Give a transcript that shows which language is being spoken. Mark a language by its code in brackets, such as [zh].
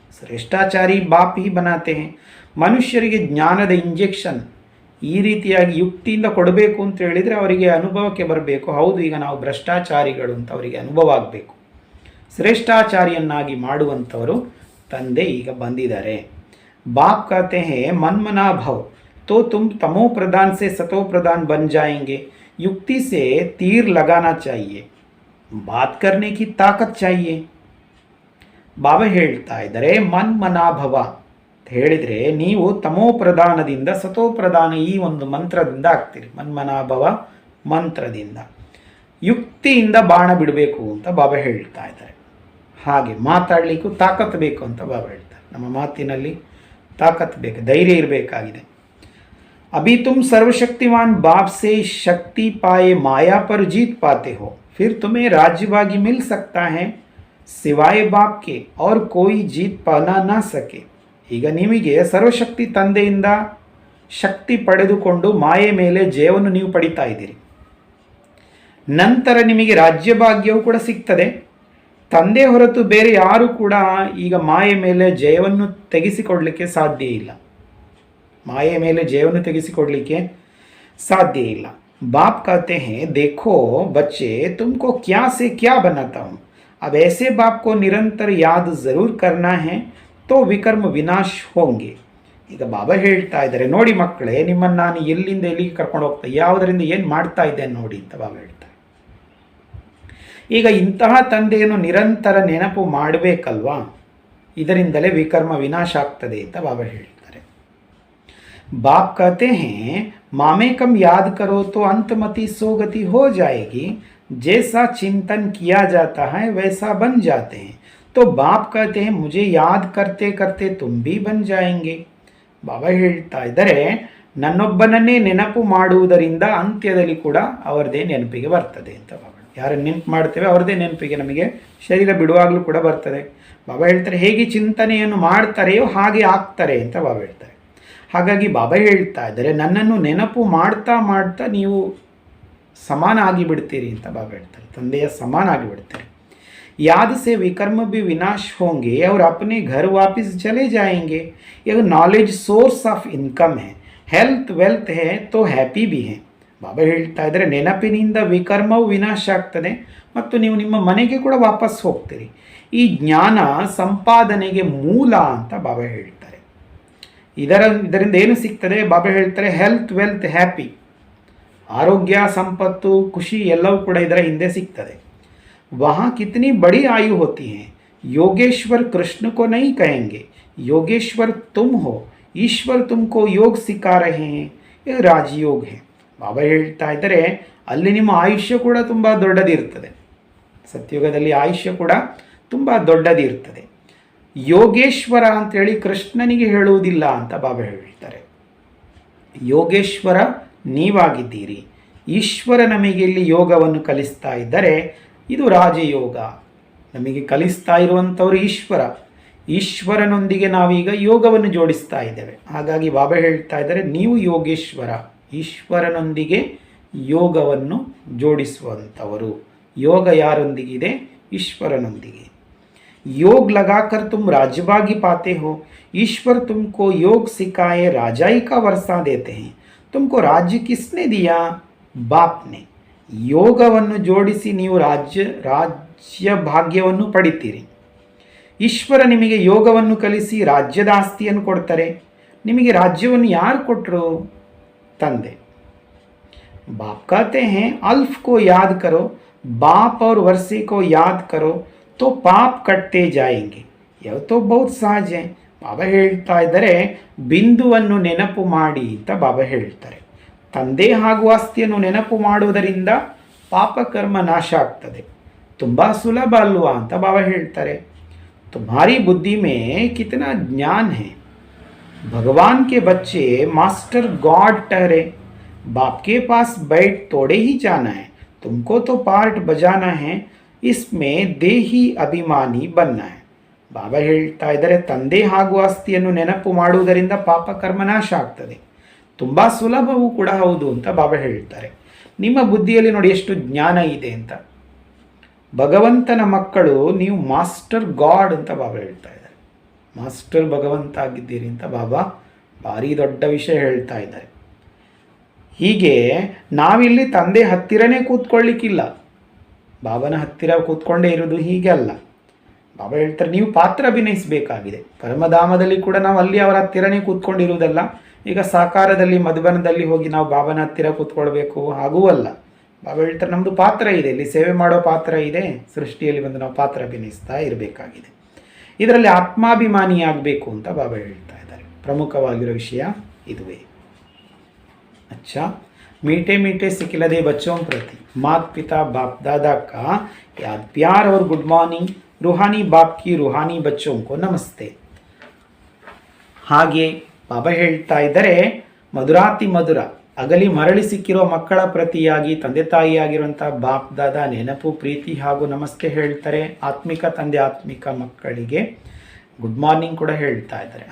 [hi] ಭ್ರಷ್ಟಾಚಾರಿ ಬಾಪ್ ಹಿ ಬನಾತೆ हैं. [kn] ಮನುಷ್ಯರಿಗೆ ಜ್ಞಾನದ ಇಂಜೆಕ್ಷನ್ ಈ ರೀತಿಯಾಗಿ ಯುಕ್ತಿಯಿಂದ ಕೊಡಬೇಕು ಅಂತ ಹೇಳಿದರೆ ಅವರಿಗೆ ಅನುಭವಕ್ಕೆ ಬರಬೇಕು. ಹೌದು, ಈಗ ನಾವು ಭ್ರಷ್ಟಾಚಾರಿಗಳು ಅಂತ ಅವರಿಗೆ ಅನುಭವ ಆಗಬೇಕು. ಶ್ರೇಷ್ಠಾಚಾರಿಯನ್ನಾಗಿ ಮಾಡುವಂಥವರು ತಂದೆ ಈಗ ಬಂದಿದ್ದಾರೆ. [hi] ಬಾಪ್ कहते हैं मन मना भव तो तुम तमो प्रधान से सतो प्रधान बन जाएंगे. युक्ति से तीर लगाना चाहिए, बात करने की ताकत चाहिए. [kn] ಬಾಬಾ ಹೇಳ್ತಾ ಇದ್ದಾರೆ, ಮನ್ ಮನಾಭವ ಅಂತ ಹೇಳಿದರೆ ನೀವು ತಮೋ ಪ್ರಧಾನದಿಂದ ಸತೋ ಪ್ರಧಾನ ಈ ಒಂದು ಮಂತ್ರದಿಂದ ಆಗ್ತೀರಿ. ಮನ್ಮನಾಭವ ಮಂತ್ರದಿಂದ, ಯುಕ್ತಿಯಿಂದ ಬಾಣ ಬಿಡಬೇಕು ಅಂತ ಬಾಬಾ ಹೇಳ್ತಾ ಇದ್ದಾರೆ. ಹಾಗೆ ಮಾತಾಡಲಿಕ್ಕೂ ತಾಕತ್ತು ಬೇಕು ಅಂತ ಬಾಬಾ ಹೇಳ್ತಾರೆ. ನಮ್ಮ ಮಾತಿನಲ್ಲಿ ತಾಕತ್ತು ಬೇಕು, ಧೈರ್ಯ ಇರಬೇಕಾಗಿದೆ. [hi] अभी तुम सर्वशक्तिमान बाप से शक्ति पाए माया पर जीत पाते हो, फिर तुम्हें राज्यभागी मिल सकता है सिवाय बाप के और कोई जीत पाना ना सके. [kn] ಈಗ ನಿಮಗೆ ಸರ್ವಶಕ್ತಿ ತಂದೆಯಿಂದ ಶಕ್ತಿ ಪಡೆದುಕೊಂಡು ಮಾಯೆ ಮೇಲೆ ಜಯವನ್ನು ನೀವು ಪಡಿತಾ ಇದ್ದೀರಿ. ನಂತರ ನಿಮಗೆ ರಾಜ್ಯಭಾಗ್ಯವು ಕೂಡ ಸಿಗ್ತದೆ. ತಂದೆ ಹೊರತು ಬೇರೆ ಯಾರು ಕೂಡ ಈಗ ಮಾಯೆ ಮೇಲೆ ಜಯವನ್ನು ತೆಗೆಸಿಕೊಡಲಿಕ್ಕೆ ಸಾಧ್ಯ ಇಲ್ಲ. ಮಾಯೆ ಮೇಲೆ ಜಯವನ್ನು ತೆಗೆಸಿಕೊಡಲಿಕ್ಕೆ साध्य ಇಲ್ಲ. [hi] बाप कहते हैं देखो बच्चे तुमको क्या से क्या बनाता हूँ. अब ऐसे बाप को निरंतर याद जरूर करना है तो ವಿಕರ್ಮ ವಿನಾಶ್ ಹೋಂಗೆ. [kn] ಈಗ ಬಾಬಾ ಹೇಳ್ತಾ ಇದ್ದಾರೆ ನೋಡಿ ಮಕ್ಕಳೇ ನಿಮ್ಮನ್ನು ನಾನು ಎಲ್ಲಿಂದ ಎಲ್ಲಿಗೆ ಕರ್ಕೊಂಡು ಹೋಗ್ತಾ ಯಾವುದರಿಂದ ಏನು ಮಾಡ್ತಾ ಇದ್ದೇನೆ ನೋಡಿ ಅಂತ ಬಾಬಾ ಹೇಳ್ತಾರೆ. ಈಗ ಇಂತಹ ತಂದೆಯನ್ನು ನಿರಂತರ ನೆನಪು ಮಾಡಬೇಕಲ್ವಾ, ಇದರಿಂದಲೇ ವಿಕರ್ಮ ವಿನಾಶ ಆಗ್ತದೆ ಅಂತ ಬಾಬಾ ಹೇಳ್ತಾರೆ. [hi] बाप कहते हैं मामे कम याद करो तो अंतमति सोगति हो जाएगी, जैसा चिंतन किया जाता है वैसा बन जाते हैं. तो बाप कहते हैं मुझे याद करते करते तुम भी बन जाएंगे. [kn] ಬಾಬಾ ಹೇಳ್ತಾ ಇದ್ದಾರೆ ನನ್ನೊಬ್ಬನನ್ನೇ ನೆನಪು ಮಾಡುವುದರಿಂದ ಅಂತ್ಯದಲ್ಲಿ ಕೂಡ ಅವರದೇ ನೆನಪಿಗೆ ಬರ್ತದೆ ಅಂತ. ಬಾಬಾ ಯಾರನ್ನು ನೆನಪು ಮಾಡ್ತೇವೆ ಅವರದೇ ನೆನಪಿಗೆ ನಮಗೆ ಶರೀರ ಬಿಡುವಾಗಲೂ ಕೂಡ ಬರ್ತದೆ. ಬಾಬಾ ಹೇಳ್ತಾರೆ ಹೇಗೆ ಚಿಂತನೆಯನ್ನು ಮಾಡ್ತಾರೆಯೋ ಹಾಗೆ ಆಗ್ತಾರೆ ಅಂತ ಬಾಬಾ ಹೇಳ್ತಾರೆ. ಹಾಗಾಗಿ ಬಾಬಾ ಹೇಳ್ತಾ ಇದ್ದಾರೆ ನನ್ನನ್ನು ನೆನಪು ಮಾಡ್ತಾ ಮಾಡ್ತಾ ನೀವು ಸಮಾನ ಆಗಿಬಿಡ್ತೀರಿ ಅಂತ ಬಾಬಾ ಹೇಳ್ತಾರೆ. ತಂದೆಯ ಸಮಾನ ಆಗಿಬಿಡ್ತಾರೆ. [hi] याद से विकर्म भी विनाश होंगे और अपने घर वापस चले जाएंगे. यह नॉलेज [en] source of income [hi] है, हेल्थ वेल्थ है तो हैप्पी भी है. [kn] ಬಾಬಾ ಹೇಳ್ತಾ ಇದ್ದಾರೆ ನೆನಪಿನಿಂದ ವಿಕರ್ಮವು ವಿನಾಶ ಆಗ್ತದೆ ಮತ್ತು ನೀವು ನಿಮ್ಮ ಮನೆಗೆ ಕೂಡ ವಾಪಸ್ ಹೋಗ್ತೀರಿ. ಈ ಜ್ಞಾನ ಸಂಪಾದನೆಗೆ ಮೂಲ ಅಂತ ಬಾಬಾ ಹೇಳ್ತಾರೆ. ಇದರಿಂದ ಏನು ಸಿಗ್ತದೆ? ಬಾಬಾ ಹೇಳ್ತಾರೆ [en] health wealth happy, [kn] ಆರೋಗ್ಯ ಸಂಪತ್ತು ಖುಷಿ ಎಲ್ಲವೂ ಕೂಡ ಇದರ ಹಿಂದೆ ಸಿಗ್ತದೆ. [hi] वहाँ कितनी बड़ी आयु होती है. योगेश्वर कृष्ण को नहीं कहेंगे, योगेश्वर तुम हो, ईश्वर तुमको योग सिखा रहे हैं, ये राजयोग है. [kn] ಬಾಬಾ ಹೇಳ್ತಾ ಇದ್ದಾರೆ ಅಲ್ಲಿ ನಿಮ್ಮ ಆಯುಷ್ಯ ಕೂಡ ತುಂಬ ದೊಡ್ಡದಿರ್ತದೆ. ಸತ್ಯುಗದಲ್ಲಿ ಆಯುಷ್ಯ ಕೂಡ ತುಂಬ ದೊಡ್ಡದಿರ್ತದೆ. ಯೋಗೇಶ್ವರ ಅಂತೇಳಿ ಕೃಷ್ಣನಿಗೆ ಹೇಳುವುದಿಲ್ಲ ಅಂತ ಬಾಬಾ ಹೇಳ್ತಾರೆ. ಯೋಗೇಶ್ವರ ನೀವಾಗಿದ್ದೀರಿ. ಈಶ್ವರ ನಮಗೆ ಇಲ್ಲಿ ಯೋಗವನ್ನು ಕಲಿಸ್ತಾ ಇದ್ದರೆ ಇದು ರಾಜಯೋಗ. ನಮಗೆ ಕಲಿಸ್ತಾ ಇರುವಂಥವರು ಈಶ್ವರ. ಈಶ್ವರನೊಂದಿಗೆ ನಾವೀಗ ಯೋಗವನ್ನು ಜೋಡಿಸ್ತಾ ಇದ್ದೇವೆ. ಹಾಗಾಗಿ ಬಾಬಾ ಹೇಳ್ತಾ ಇದ್ದಾರೆ ನೀವು ಯೋಗೇಶ್ವರ, ಈಶ್ವರನೊಂದಿಗೆ ಯೋಗವನ್ನು ಜೋಡಿಸುವಂಥವರು. ಯೋಗ ಯಾರೊಂದಿಗಿದೆ? ಈಶ್ವರನೊಂದಿಗೆ. [hi] योग लगाकर तुम राजबागी पाते हो, ईश्वर तुमको योग सिखाए राजाई का वर्षा देते हैं. तुमको राज्य किसने दिया? बाप ने. [kn] ಯೋಗವನ್ನು ಜೋಡಿಸಿ ನೀವು ರಾಜ್ಯ ಭಾಗ್ಯವನ್ನು ಪಡಿತೀರಿ. ಈಶ್ವರ ನಿಮಗೆ ಯೋಗವನ್ನು ಕಲಿಸಿ ರಾಜ್ಯದ ಆಸ್ತಿಯನ್ನು ಕೊಡ್ತಾರೆ. ನಿಮಗೆ ರಾಜ್ಯವನ್ನು ಯಾರು ಕೊಟ್ಟರು? ತಂದೆ. [hi] ಬಾಪ್ कहते हैं अल्फ को याद करो, बाप और वर्षे को याद करो तो पाप कटते जाएंगे. यह तो बहुत सहज है. [kn] ಬಾಬಾ ಹೇಳ್ತಾ ಇದ್ದಾರೆ ಬಿಂದುವನ್ನು ನೆನಪು ಮಾಡಿ ಅಂತ ಬಾಬಾ ಹೇಳ್ತಾರೆ. ತಂದೆ ಹಾಗೂ ಆಸ್ತಿಯನ್ನು ನೆನಪು ಮಾಡುವುದರಿಂದ ಪಾಪಕರ್ಮ ನಾಶ ಆಗ್ತದೆ. ತುಂಬ ಸುಲಭ ಅಲ್ವಾ ಅಂತ ಬಾಬಾ ಹೇಳ್ತಾರೆ. [hi] तुम्हारी बुद्धि में कितना ज्ञान है. भगवान के बच्चे मास्टर गॉड ठहरे. बाप के पास बैठ तोड़े ही जाना है. तुमको तो पार्ट बजाना है, इसमें देही अभिमानी बनना है. [kn] ಬಾಬಾ ಹೇಳ್ತಾ ಇದ್ದಾರೆ ತಂದೆ ಹಾಗೂ ಆಸ್ತಿಯನ್ನು ನೆನಪು ಮಾಡುವುದರಿಂದ ಪಾಪಕರ್ಮ ನಾಶ ಆಗ್ತದೆ. ತುಂಬ ಸುಲಭವೂ ಕೂಡ ಹೌದು ಅಂತ ಬಾಬಾ ಹೇಳ್ತಾರೆ. ನಿಮ್ಮ ಬುದ್ಧಿಯಲ್ಲಿ ನೋಡಿ ಎಷ್ಟು ಜ್ಞಾನ ಇದೆ ಅಂತ. ಭಗವಂತನ ಮಕ್ಕಳು ನೀವು ಮಾಸ್ಟರ್ ಗಾಡ್ ಅಂತ ಬಾಬಾ ಹೇಳ್ತಾ ಇದ್ದಾರೆ. ಮಾಸ್ಟರ್ ಭಗವಂತ ಆಗಿದ್ದೀರಿ ಅಂತ ಬಾಬಾ ಭಾರಿ ದೊಡ್ಡ ವಿಷಯ ಹೇಳ್ತಾ ಇದ್ದಾರೆ. ಹೀಗೆ ನಾವಿಲ್ಲಿ ತಂದೆ ಹತ್ತಿರನೇ ಕೂತ್ಕೊಳ್ಳಿಕ್ಕಿಲ್ಲ. ಬಾಬನ ಹತ್ತಿರ ಕೂತ್ಕೊಂಡೇ ಇರೋದು ಹೀಗೆ ಅಲ್ಲ. ಬಾಬಾ ಹೇಳ್ತಾರೆ ನೀವು ಪಾತ್ರ ಅಭಿನಯಿಸಬೇಕಾಗಿದೆ. ಪರಮಧಾಮದಲ್ಲಿ ಕೂಡ ನಾವು ಅಲ್ಲಿ ಅವರ ಹತ್ತಿರನೇ ಕೂತ್ಕೊಂಡಿರುವುದಲ್ಲ. ಈಗ ಸಾಕಾರದಲ್ಲಿ ಮಧುಬನದಲ್ಲಿ ಹೋಗಿ ನಾವು ಬಾಬನ ಹತ್ತಿರ ಕೂತ್ಕೊಳ್ಬೇಕು ಹಾಗೂ ಅಲ್ಲ. ಬಾಬಾ ಹೇಳ್ತಾರೆ ನಮ್ಮದು ಪಾತ್ರ ಇದೆ, ಇಲ್ಲಿ ಸೇವೆ ಮಾಡೋ ಪಾತ್ರ ಇದೆ. ಸೃಷ್ಟಿಯಲ್ಲಿ ಬಂದು ನಾವು ಪಾತ್ರ ಅಭಿನಯಿಸ್ತಾ ಇರಬೇಕಾಗಿದೆ. ಇದರಲ್ಲಿ ಆತ್ಮಾಭಿಮಾನಿ ಆಗಬೇಕು ಅಂತ ಬಾಬಾ ಹೇಳ್ತಾ ಇದ್ದಾರೆ. ಪ್ರಮುಖವಾಗಿರೋ ವಿಷಯ ಇದುವೇ. [hi] अच्छा, मीठे मीठे सिखिलदे बच्चों प्रति माता पिता बाप दादा का याद प्यार और गुड मॉर्निंग. रूहानी बाप की रूहानी बच्चों को नमस्ते. [kn] ಹಾಗೆ ಬಾಬಾ ಹೇಳ್ತಾ ಇದ್ದಾರೆ ಮಧುರಾತಿ ಮಧುರ ಅಗಲಿ ಮರಳಿ ಸಿಕ್ಕಿರೋ ಮಕ್ಕಳ ಪ್ರತಿಯಾಗಿ ತಂದೆ ತಾಯಿಯಾಗಿರುವಂಥ ಬಾಪ್ ದಾದಾ ನೆನಪು ಪ್ರೀತಿ ಹಾಗೂ ನಮಸ್ತೆ ಹೇಳ್ತಾರೆ. ಆತ್ಮಿಕ ತಂದೆ ಆತ್ಮಿಕ ಮಕ್ಕಳಿಗೆ ಗುಡ್ ಮಾರ್ನಿಂಗ್ ಕೂಡ ಹೇಳ್ತಾ ಇದ್ದಾರೆ.